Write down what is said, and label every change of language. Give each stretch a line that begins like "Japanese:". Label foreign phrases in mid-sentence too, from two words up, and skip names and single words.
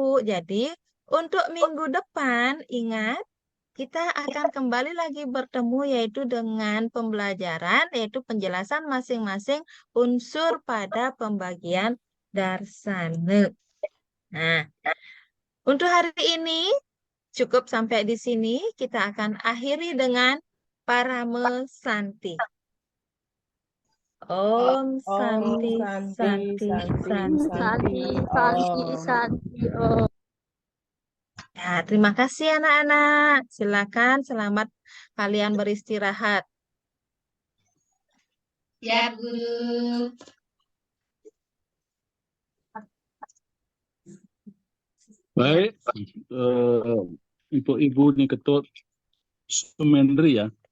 Indonesian: Jadi, untuk minggu depan, ingat, kita akan kembali lagi bertemu yaitu dengan pembelajaran, yaitu penjelasan masing-masing unsur pada pembagian darsana. Nah, untuk hari ini cukup sampai di sini. Kita akan akhiri dengan parame santi.
Sanskrit: Om santi, santi, santi. Santi, Santi, Om. Santi, Om.
Indonesian: Ya, terima kasih anak-anak. Silakan, selamat kalian beristirahat. Ya, Guru. Baik, untuk Ibu nih Ketut Sumendri ya.